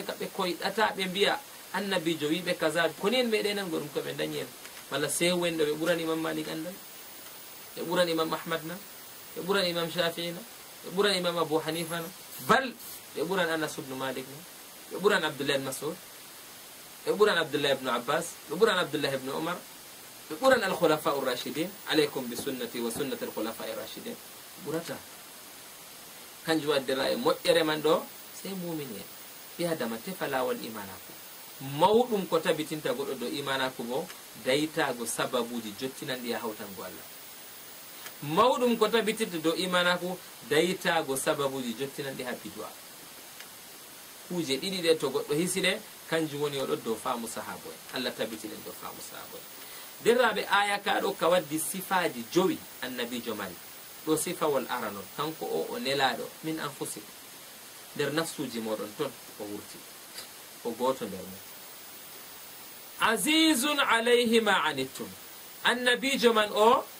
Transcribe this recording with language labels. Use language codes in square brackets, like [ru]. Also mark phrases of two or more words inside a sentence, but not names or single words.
[ff] ka ɓe koyɗata ɓe mbiya annabijo wiɓe kaza koni en meɗenan go ɗum koɓe dañi en walla sew en ɗo ɓe ɓuran imam Malik andal ɓe ɓuran imam Ahmad na ɓe ɓuran imam Shafi'i na ɓe ɓuran imam Abu Hanifa na bal ɓe ɓuran Anas ibn Malik na ɓe ɓuran Abdullah ibn Mas'ud ɓe ɓuran Abdullah ibn Abbas ɓe ɓuran Abdullah ibn Umar ɓe ɓuran [ar] الخلفاء الراشدين عليكم ب سنتي و سنة الخلفاء الراشدين [ff] ɓurata kanjum waddira e moƴƴere man ɗo sey mumin en ɓi adama tefa lawol imanaku mawɗum ko tabitinta goɗɗo dow imanaku bo daytago sababuji jottinanɗi ya hawtango Allah mawɗum ko tabitinta dow imanaku daytago sababuji jottinanɗi ha bidwa kuje ɗiɗi ɗe to goɗɗo hisiɗe kanjum woni oɗo dow faamu sahabo en Allah tabitinen dow faamu sahabo en derraɓe aya ka ɗo ka waddi sifaji jowi annabijo mari ɗo sifawol aranon kanko o nelaɗo [ar] من أنفسكم [ff] nder nafsuji moɗon ton o wurti o goto nder mon [ar] عزيز عليه ما عنتم [ff] annabijo man o